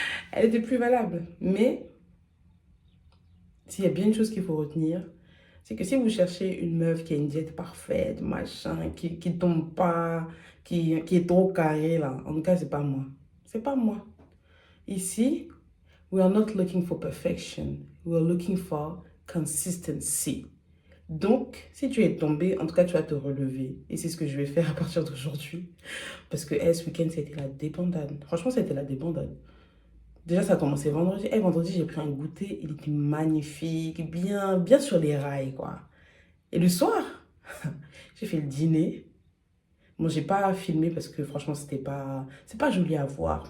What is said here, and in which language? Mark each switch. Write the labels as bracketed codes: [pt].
[fr] Elle était plus valable. Mais s'il y a bien une chose qu'il faut retenir, c'est que si vous cherchez une meuf qui a une diète parfaite, machin, qui tombe pas, qui est trop carrée, là, en tout cas, c'est pas moi. C'est pas moi. [en] Ici, we are not looking for perfection. We are looking for consistency. [fr] Donc, si tu es tombé, en tout cas, tu vas te relever. Et c'est ce que je vais faire à partir d'aujourd'hui. Parce que ce week-end, c'était la débandade. Franchement, c'était la débandade. Déjà, ça a commencé vendredi. Vendredi, j'ai pris un goûter. Il était magnifique, bien sur les rails, quoi. Et le soir, j'ai fait le dîner. Bon, j'ai pas filmé parce que franchement, c'est pas joli à voir.